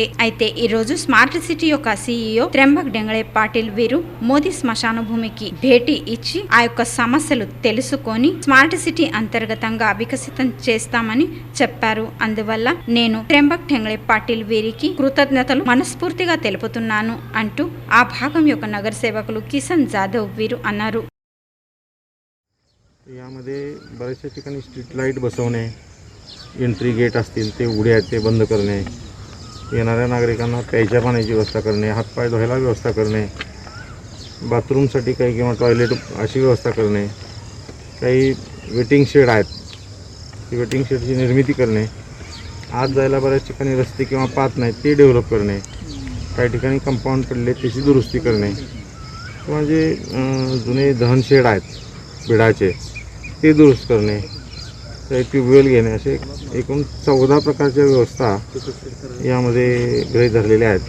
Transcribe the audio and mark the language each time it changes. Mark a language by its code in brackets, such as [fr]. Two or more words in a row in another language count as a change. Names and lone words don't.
[te] అయితే ఈ రోజు స్మార్ట్ సిటీ యొక్క సీఈఓ త్రంబక్ డెంగళే పాటిల్ వీరు మోదీ శ్మశాన భూమికి భేటీ ఇచ్చి ఆ యొక్క సమస్యలు తెలుసుకొని స్మార్ట్ సిటీ అంతర్గతంగా వికసితం చేస్తామని చెప్పారు. అందువల్ల నేను త్రంబక్ డెంగళే పాటిల్ వీరికి కృతజ్ఞతలు మనస్ఫూర్తిగా తెలుపుతున్నాను అంటూ ఆ భాగం యొక్క నగర సేవకులు కిషన్ జాధవ్ వీరు అన్నారు. [mr] यामध्ये बऱ्याचशा ठिकाणी [en] street light [mr] बसवणे, [en] entry gate [mr] असतील ते उघडे आहेत ते बंद करणे, येणाऱ्या नागरिकांना प्यायच्या पाण्याची व्यवस्था करणे, हातपाय धुवायला व्यवस्था करणे, बाथरूमसाठी काही किंवा टॉयलेट अशी व्यवस्था करणे, काही [en] waiting shed [mr] आहेत ती वेटिंग शेडची निर्मिती करणे, आत जायला बऱ्याच ठिकाणी रस्ते किंवा पाथ नाहीत ते डेव्हलप करणे, काही ठिकाणी कंपाऊंड पडले त्याची दुरुस्ती करणे, किंवा जे जुने दहन शेड आहेत बिडाचे ते दुरुस्त करणे, काही ट्यूबवेल घेणे, असे एकूण 14 प्रकारच्या व्यवस्था यामध्ये गृहीत धरलेल्या आहेत.